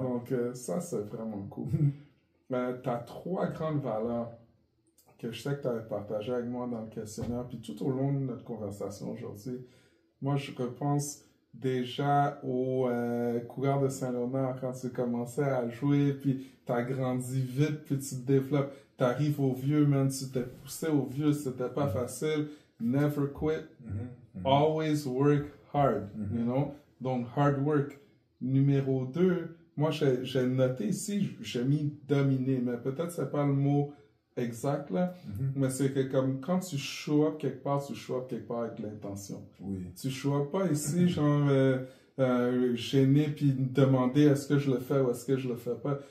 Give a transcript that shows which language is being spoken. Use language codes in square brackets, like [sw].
[fr] Donc, ça, c'est vraiment cool. Tu as 3 grandes valeurs que je sais que tu avais partagées avec moi dans le questionnaire, puis tout au long de notre conversation aujourd'hui. Moi, je repense déjà au coureur de Saint-Léonard, quand tu commençais à jouer, puis tu as grandi vite, puis tu te développes. Tu arrives au vieux, man, tu t'es poussé au vieux, c'était pas facile. [en] Never quit. Always work hard, you know? [fr] Donc, hard work. Numéro 2, moi, j'ai noté ici, j'ai mis dominer, mais peut-être c'est pas le mot exact, là, mais c'est que comme quand tu show up quelque part, tu show up quelque part avec l'intention. Oui. Tu show up pas ici, genre, gêné, puis demander est-ce que je le fais ou est-ce que je le fais pas.